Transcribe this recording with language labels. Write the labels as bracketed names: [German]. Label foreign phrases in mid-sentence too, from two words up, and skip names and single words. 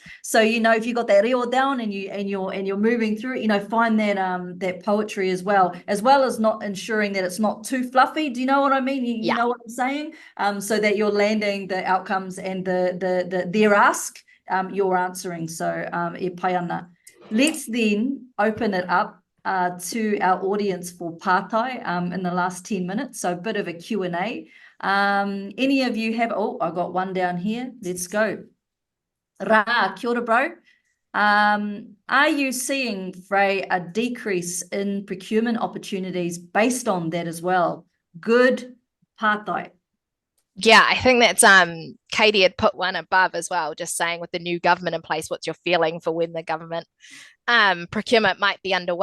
[English] So, if you got that reo down and you're moving through it, find that poetry as well as not ensuring that it's not too fluffy. Do you know what I mean? You know what I'm saying? So that you're landing the outcomes and their ask, you're answering. [Māori] So e pai ana. [English] Let's then open it up to our audience for pātai in the last 10 minutes. So a bit of a Q&A. Any of you have, I got one down here. Let's go. [Māori] Ra, kia ora, [English] bro. Are you seeing, Frae, a decrease in procurement opportunities based on that as well? Good pātai. Yeah, I think that's Katie had put one above as well, just saying with the new government in place, what's your feeling for when the government procurement might be underway?